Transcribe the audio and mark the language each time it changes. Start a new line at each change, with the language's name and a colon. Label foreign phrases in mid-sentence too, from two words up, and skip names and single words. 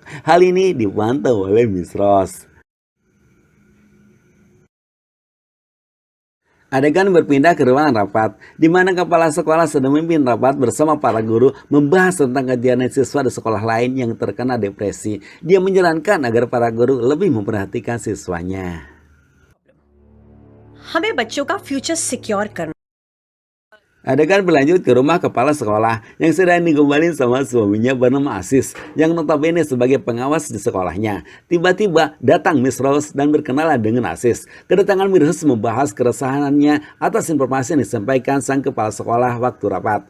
Indonesian: Hal ini dipantau oleh Miss Rose. Adegan berpindah ke ruangan rapat, di mana kepala sekolah sedang memimpin rapat bersama para guru membahas tentang kejadian siswa di sekolah lain yang terkena depresi. Dia menyarankan agar para guru lebih memperhatikan siswanya.
Hindi: हमें बच्चों का
English: future secure
Hindi: करना।
Indonesian: Adegan berlanjut ke rumah kepala sekolah yang sedang digombalin sama suaminya bernama Asis yang notabene sebagai pengawas di sekolahnya. Tiba-tiba datang Miss Rose dan berkenalan dengan Asis. Kedatangan Miss Rose membahas keresahannya atas informasi yang disampaikan sang kepala sekolah waktu rapat.